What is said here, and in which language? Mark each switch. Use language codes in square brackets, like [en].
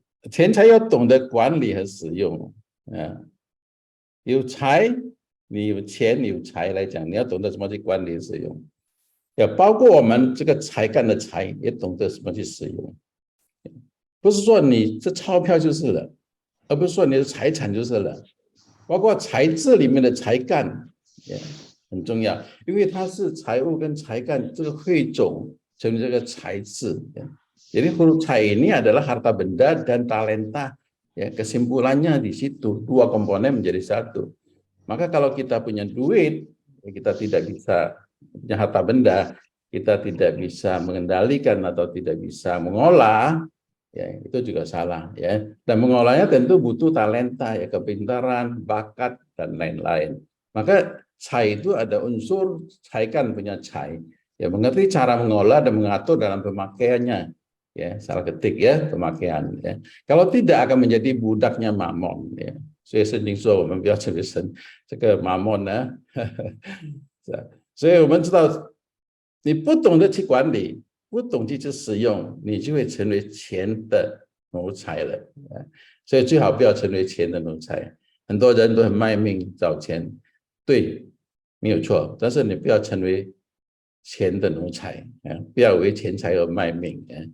[zh] 钱财要懂得管理和使用，有财，你有钱有财来讲，你要懂得怎么去管理使用，要包括我们这个才干的才，也懂得什么去使用，不是说你这钞票就是了，而不是说你的财产就是了，包括财智里面的才干也很重要，因为它是财务跟才干这个汇总成为这个财智。 [id] Jadi huruf C ini adalah harta benda dan talenta. Ya, kesimpulannya di situ, dua komponen menjadi satu. Maka kalau kita punya duit, ya kita tidak bisa punya harta benda, kita tidak bisa mengendalikan atau tidak bisa mengolah, ya itu juga salah, ya. Dan mengolahnya tentu butuh talenta, ya, kepintaran, bakat dan lain-lain. Maka C itu ada unsur caikan punya C, ya, mengerti cara mengolah dan mengatur dalam pemakaiannya. Ya, salah ketik ya pemakaian. Ya. Kalau tidak akan menjadi budaknya mamon. Ya. [zh] 所以圣经说我们不要成为这个mamon呢。所以我们知道，你不懂得去管理，不懂得去使用，你就会成为钱的奴才了。所以最好不要成为钱的奴才。很多人都很卖命找钱，对，没有错，但是你不要成为钱的奴才，不要为钱财而卖命。